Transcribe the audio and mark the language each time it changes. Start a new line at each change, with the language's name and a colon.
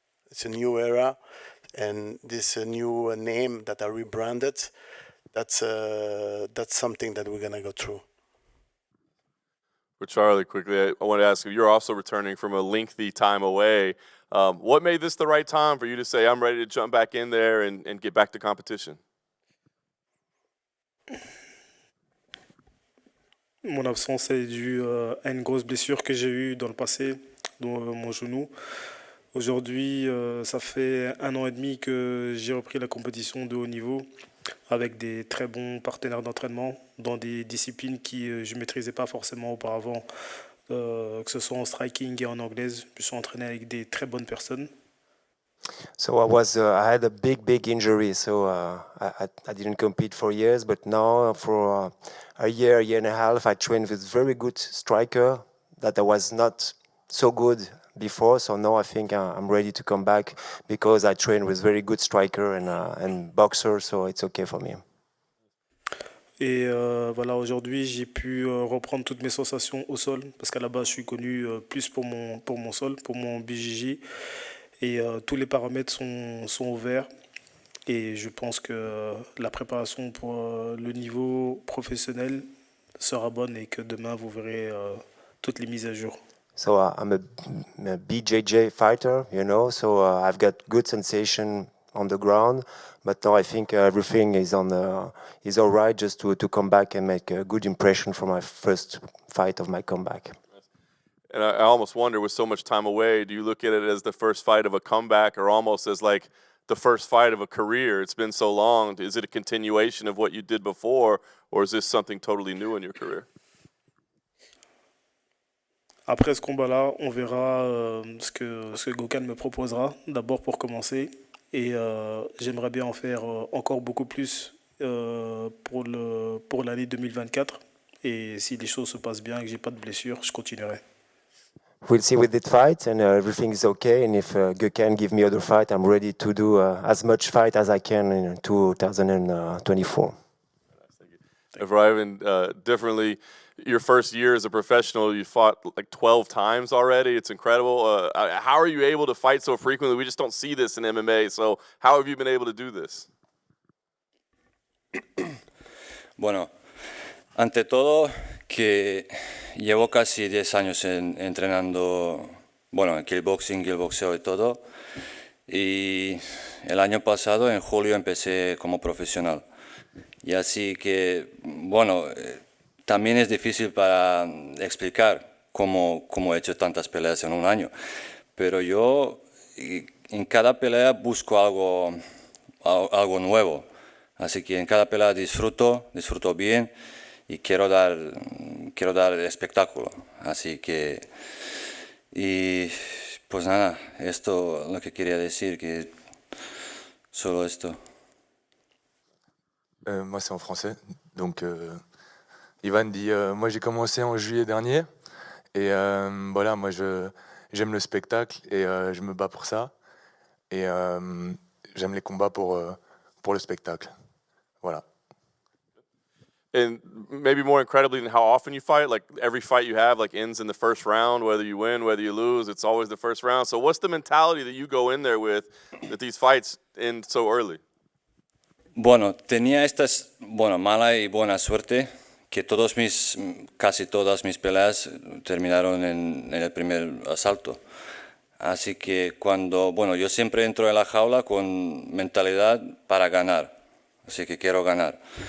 English: It's a new era, and this new name that I rebranded. That's something that we're gonna go through. For Charly, quickly, I want to ask you, you're also returning from a lengthy time away. What made this the right time for you to say, I'm ready to jump back in there and get back to competition?
French: Mon absence est due à une grosse blessure que j'ai eue dans le passé, dans mon genou. Aujourd'hui, ça fait 1 an et demi que j'ai repris la compétition de haut niveau avec des très bons partenaires d'entraînement dans des disciplines que je ne maîtrisais pas forcément auparavant, que ce soit en striking et en anglaise. Je me suis entraîné avec des très bonnes personnes.
English: So I had a big injury, so I didn't compete for years, but now for a year and a half, I trained with very good striker that I was not so good before. So now I think I'm ready to come back because I train with very good striker and boxer, so it's okay for me.
French: Et voilà, aujourd'hui, j'ai pu reprendre toutes mes sensations au sol, parce qu'à la base, je suis connu plus pour mon sol, pour mon BJJ. Et tous les paramètres sont ouverts. Et je pense que la préparation pour le niveau professionnel sera bonne et que demain, vous verrez toutes les mises à jour.
English: So I'm a BJJ fighter, you know, so I've got good sensation on the ground. But now I think everything is all right just to come back and make a good impression for my first fight of my comeback. And I almost wonder, with so much time away, do you look at it as the first fight of a comeback or almost as like the first fight of a career? It's been so long. Is it a continuation of what you did before, or is this something totally new in your career?
French: Après ce combat-là, on verra ce que Gokhan me proposera, d'abord pour commencer. Et j'aimerais bien en faire encore beaucoup plus pour l'année 2024. Et si les choses se passent bien et que je n'ai pas de blessure, je continuerai.
English: We'll see with that fight, and everything is okay. And if Gokhan give me other fight, I'm ready to do as much fight as I can in 2024. If Ivan, differently, your first year as a professional, you fought like 12 times already. It's incredible. How are you able to fight so frequently? We just don't see this in MMA. So how have you been able to do this?
Spanish: Bueno, ante todo, que llevo casi 10 años entrenando, bueno, en kickboxing, el boxeo y todo. Y el año pasado, en julio, empecé como profesional. Y así que, bueno, también es difícil para explicar cómo he hecho tantas peleas en un año. Pero yo en cada pelea busco algo nuevo. Así que en cada pelea disfruto bien. Y quiero dar espectáculo. Así que, y pues nada, esto es lo que quería decir, que solo esto.
French: Moi, c'est en français. Donc, Ivan dit, moi, j'ai commencé en juillet dernier. Et voilà, moi, j'aime le spectacle et je me bats pour ça. Et j'aime les combats pour le spectacle. Voilà.
English: And maybe more incredibly than how often you fight, like every fight you have like ends in the first round, whether you win, whether you lose, it's always the first round. So what's the mentality that you go in there with that these fights end so early?
Spanish: Bueno, tenía mala y buena suerte, que casi todas mis peleas terminaron en el primer asalto. Así que yo siempre entro en la jaula con mentalidad para ganar, así que quiero ganar.